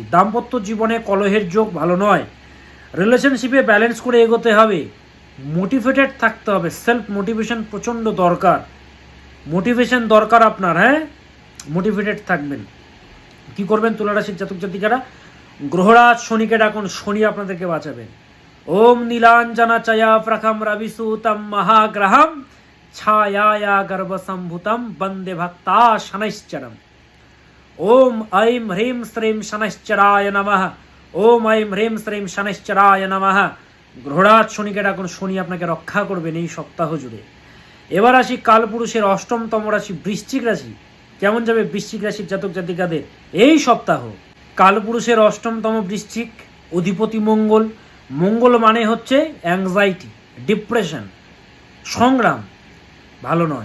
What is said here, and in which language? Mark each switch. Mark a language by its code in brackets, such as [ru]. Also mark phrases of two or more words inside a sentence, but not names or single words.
[bn] দাম্পত্য জীবনে কলহের যোগ ভালো নয়, রিলেশনশিপে ব্যালেন্স করে এগোতে হবে, মোটিভেটেড থাকতে হবে, [en] self motivation [bn] প্রচণ্ড দরকার, মোটিভেশন দরকার আপনার, হ্যাঁ, মোটিভেটেড থাকবেন। কি করবেন তুলা রাশির জাতক জাতিকারা? গ্রহরাজ শনিকে ডাকুন, শনি আপনাদেরকে বাঁচাবেন। [sa] ওম নীলাঞ্জনা চয়া প্রখম রবিসূতম মহাগ্রহম ছায়া গর্ভসম্ভূতম বন্দে ভক্তা শনৈশ্চরম। ওম ऐं ह्रीं श्रीं शनैश्चराय नमः। ওম ऐं ह्रीं श्रीं शनैश्चराय नमः। [bn] গ্রহরাজ শনিকে ডাকুন, শনি আপনাকে রক্ষা করবেন এই সপ্তাহ জুড়ে। এবার আসি কালপুরুষের অষ্টমতম রাশি বৃশ্চিক রাশি। কেমন যাবে বৃশ্চিক রাশির জাতক জাতিকাদের এই সপ্তাহ? কালপুরুষের অষ্টমতম বৃশ্চিক, অধিপতি মঙ্গল। মঙ্গল মানে হচ্ছে [en] anxiety, depression, [bn] সংগ্রাম, ভালো নয়।